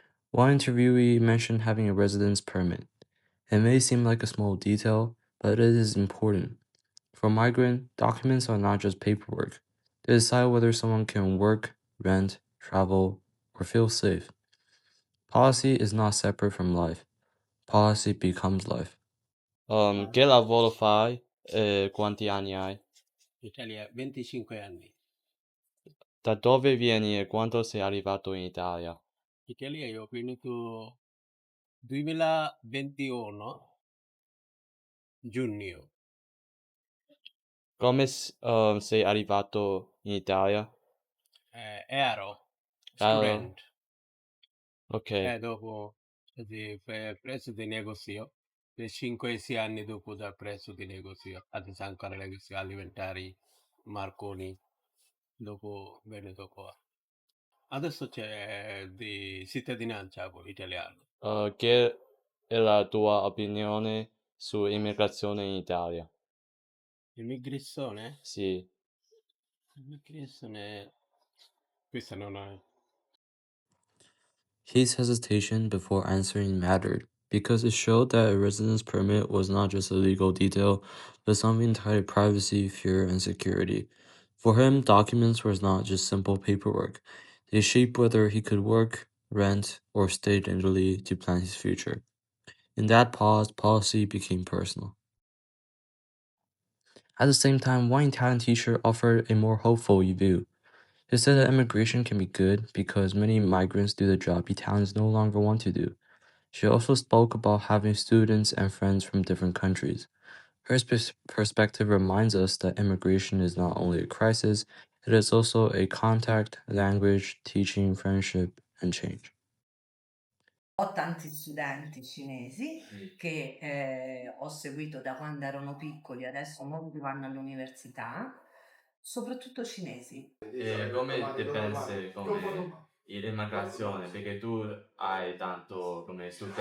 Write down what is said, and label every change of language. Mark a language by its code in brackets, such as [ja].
[en] One interviewee mentioned having a residence permit. It may seem like a small detail, but it is important. For a migrant, documents are not just paperwork. They decide whether someone can work, rent, travel, or feel safe. Policy is not separate from life. Policy becomes life. [it] Che lavoro fai e quanti anni hai? Italia 25 anni. Da dove vieni e quando sei arrivato in Italia? Italia io ho venuto 2021 giugno. Come sei arrivato in Italia? Ero Ciao. [en] student [it] Ok. e dopo preso di negozio per 5-6 anni dopo dal prezzo di negozio adesso ancora negozio alimentari Marconi dopo venuto qua adesso c'è di cittadinanza italiano. Che è la tua opinione su immigrazione in Italia? Immigrazione? Sì. Immigrazione questa non è. [en] His hesitation before answering mattered because it showed that a residence permit was not just a legal detail, but something tied to privacy, fear, and security. For him, documents were not just simple paperwork. They shaped whether he could work, rent, or stay in Italy to plan his future. In that pause, policy became personal. At the same time, one Italian teacher offered a more hopeful view. He said that immigration can be good because many migrants do the job Italians no longer want to do. She also spoke about having students and friends from different countries. Her perspective reminds us that immigration is not only a crisis, it is also a contact, language, teaching, friendship, and change. [it] Ho tanti studenti cinesi che ho seguito da quando erano piccoli, adesso molti vanno all'università, soprattutto cinesi. Come te pensi come l'immigrazione? Perché tu hai tanto come studenti.